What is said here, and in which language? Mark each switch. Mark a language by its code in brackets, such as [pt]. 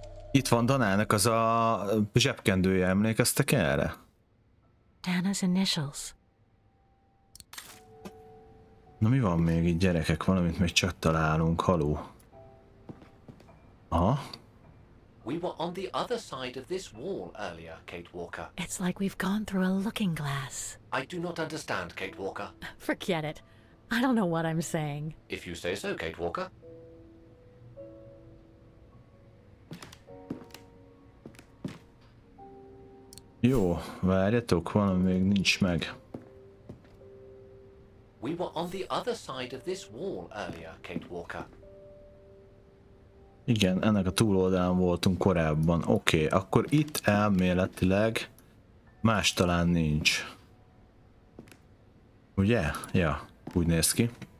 [hu] Itt van Danának az a zsebkendője, emlékeztek erre? [en] Dana's initials. [hu] Na mi van még itt, gyerekek? Valamit még csak találunk. Haló. Aha. [en] We were on the other side of this wall earlier, Kate Walker. It's like we've gone through a looking glass. I do not understand, Kate Walker. Forget it. I don't know what I'm saying. If you say so, Kate Walker. [hu] Jó, várjatok, valami még nincs meg. [en] We were on the other side of this wall earlier, Kate Walker. [hu] Igen, ennek a túloldalán voltunk korábban. Oké, akkor itt elméletileg más talán nincs. Ugye? Ja, úgy néz ki.